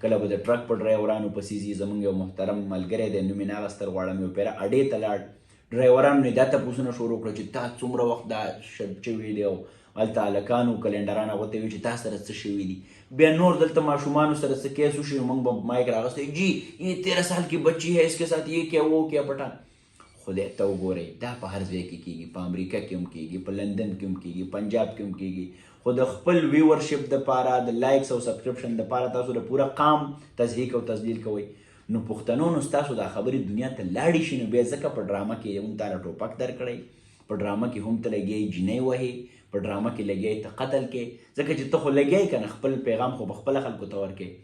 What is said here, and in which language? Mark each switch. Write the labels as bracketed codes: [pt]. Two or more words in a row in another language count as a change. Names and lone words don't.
[ps] کله به د ټرک په ډرایورانو پسې ځي. زموږ یو محترم ملګری دی، نوم یې نه اخیستل غواړم، یو پیره اډې ته لاړ، ډرایورانو نه دا تپوسونه شروع کړه چې تا څومره وخت دا شرط شوي دی، او هلته هلکانو کلنډران هغو ته وي چې تا سره څه شوي دي. بیا نور دلته ماشومانو سره څه کیس وشي، موږ به مایک راغستی، [ur] جی یہ 13 سال کی بچی ہے، اس کے ساتھ یہ کیا وہ کیا پٹان. [ps] خدای ته وګورئ، دا په هر ځای کې کیږي، په امریکا کې هم کیږي، په لندن کې هم کیږي، پنجاب کې هم کیږي. خو د خپل ویورشپ دپاره، د لایکس او سبسکرپشن دپاره تاسو د پوره قام تضحیک او تضلیل کوئ. نو پښتنو نو ستاسو دا خبرې دنیا ته لاړې شي، نو بیا ځکه په ډرامه کې هم تاله ټوپک درکړی، په ډرامه کې هم ته لګیایي جینۍ وهې، په ډرامه کې لګیایي ته قتل کې، ځکه چې ته خو لګیایي که نه خپل پیغام خو په خپله خلکو ته ورکې.